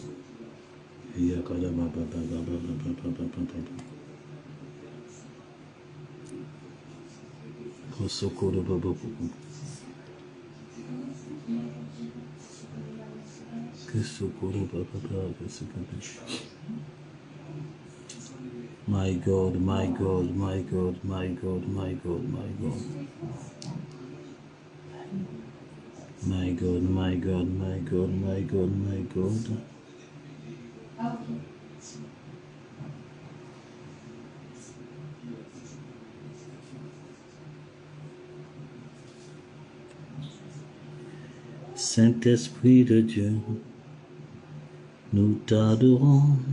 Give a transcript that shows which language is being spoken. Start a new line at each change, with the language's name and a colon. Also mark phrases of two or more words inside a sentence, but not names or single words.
English: Yakada Baba Baba. Kosokoro Bobo. Kesokoro Baba. My God, my God, my God, my God, my God, my God. My God, my God, my God, my God, my God.
French: Saint-Esprit de Dieu, nous t'adorons.